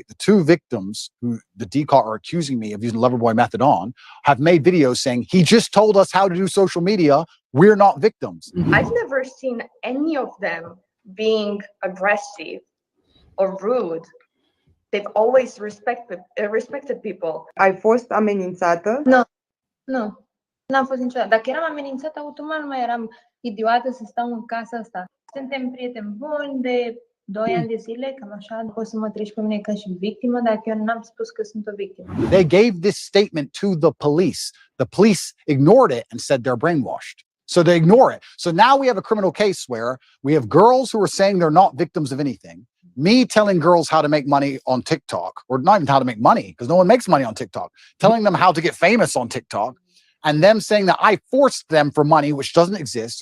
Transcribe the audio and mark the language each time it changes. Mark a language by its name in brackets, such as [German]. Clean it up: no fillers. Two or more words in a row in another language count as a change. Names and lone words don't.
[English] The two victims who the DCAR are accusing me of using the lover boy method on have made videos saying, he just told us how to do social media. We're not victims. I've never seen any of them being aggressive or rude. They've always respected people. [Romanian] Ai fost amenințată? Nu, n-am fost niciodată. Dacă eram amenințată, automat nu mai eram idiotă să stau în casa asta. Suntem prieteni buni de 2 ani de zile, cam așa. Poți să mă treci pe mine ca și victimă, dacă eu n-am spus că sunt o victimă. [English] They gave this statement to the police. The police ignored it and said they're brainwashed. So they ignore it. So now we have a criminal case where we have girls who are saying they're not victims of anything. Me telling girls how to make money on TikTok, or not even how to make money, because no one makes money on TikTok, telling them how to get famous on TikTok, and them saying that I forced them for money, which doesn't exist.